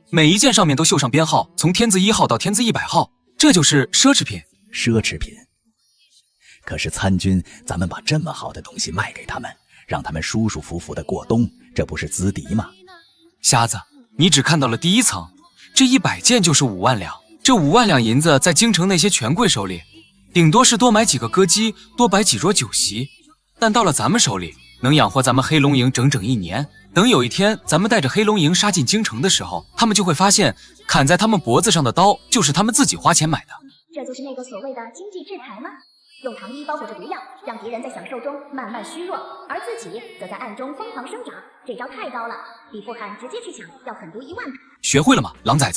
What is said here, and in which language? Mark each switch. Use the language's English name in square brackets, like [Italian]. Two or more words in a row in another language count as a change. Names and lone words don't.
[Chinese] 每一件上面都繡上編號，從天字1號到天字100號，這就是奢侈品。奢侈品。可是參軍，咱們把這麼好的東西賣給他們，讓他們舒舒服服的過冬，這不是資敵嗎？瞎子，你只看到了第一層，這100件就是5萬兩。這5萬兩銀子在京城那些權貴手裡，頂多是多買幾個歌姬，多擺幾桌酒席，但到了咱們手裡，能養活咱們黑龍營整整1年。等有一天咱們帶着黑龍營殺進京城的時候，他們就會發現，砍在他們脖子上的刀就是他們自己花錢買的。這就是那個所謂的經濟制裁嗎？用糖衣包裹着毒藥，讓敵人在享受中慢慢虛弱，而自己則在暗中瘋狂生長。這招太高了，比富漢直接去搶要狠毒1萬倍。學會了嗎，狼崽子？